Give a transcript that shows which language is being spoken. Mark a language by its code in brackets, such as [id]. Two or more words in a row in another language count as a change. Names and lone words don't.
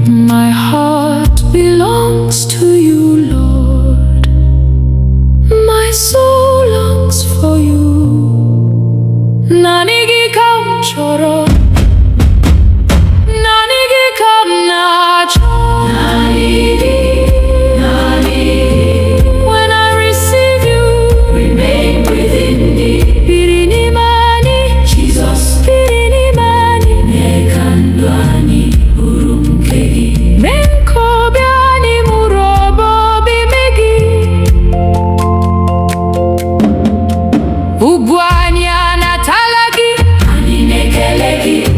[en] My heart belongs to you, Lord. My soul longs for you. [ig] Naanị gị ka m chọrọ. Naanị gị ka m na-achọ. Naanị gị, naanị gị. [en] When I receive you, remain within me. [ig] Biri n'ime anyị. Jesus. Biri n'ime anyị. Mee ka ndụ anyị bụrụ nke gị. Mee ka obi anyị mụrụ ọbọ obi mee gị. Ugwu anyị anatala gị. Anyị na-ekele gị.